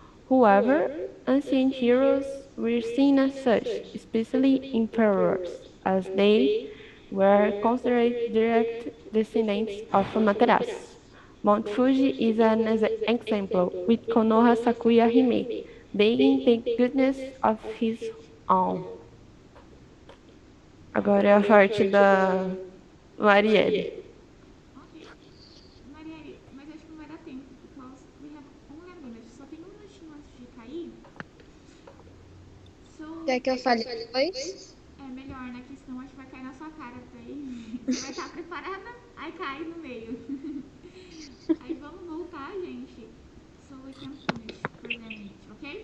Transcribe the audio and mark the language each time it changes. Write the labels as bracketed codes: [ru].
[en] However, ancient heroes were seen as such, especially emperors, as they were considered direct descendants of Amaterasu. Mount Fuji is an example, with Konoha Sakuya Hime being the goodness of his own. [pt] Agora é a parte da Marielle. Ok. Marielle, mas acho que não vai dar tempo, [en] because we have only a minute. [pt] Só tem um minutinho antes de cair. [en] So, [pt] Quer que eu fale depois? é melhor, né? Que senão acho que vai cair na sua cara. Daí você vai estar preparada, aí cai no meio. Aí vamos voltar, gente. [en] So we can finish for the minute, ok?